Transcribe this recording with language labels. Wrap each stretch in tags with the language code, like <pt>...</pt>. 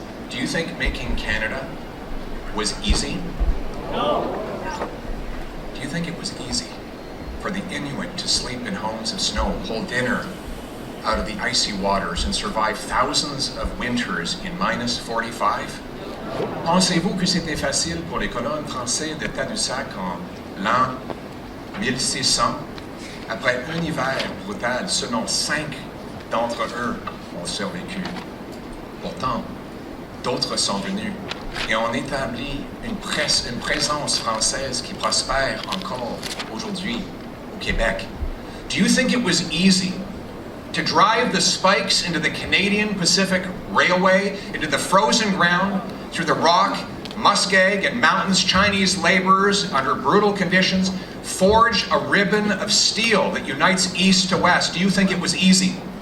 <en>Do you think making Canada was easy? No. Do you think it was easy for the Inuit to sleep in homes of snow, hold dinner out of the icy waters, and survive thousands of winters in minus 45?</en> <fr>Pensez-vous que c'était facile pour les colons français de Tadoussac en l'an 1600? Après un hiver brutal, seulement 5 d'entre eux ont survécu. Pourtant, d'autres sont venus et ont établi une présence française qui prospère encore aujourd'hui au Québec.</fr> <en>Do you think it was easy to drive the spikes into the Canadian Pacific Railway, into the frozen ground, through the rock, muskeg, and mountains? Chinese laborers, under brutal conditions, forge a ribbon of steel that unites east to west. Do you think it was easy?</en>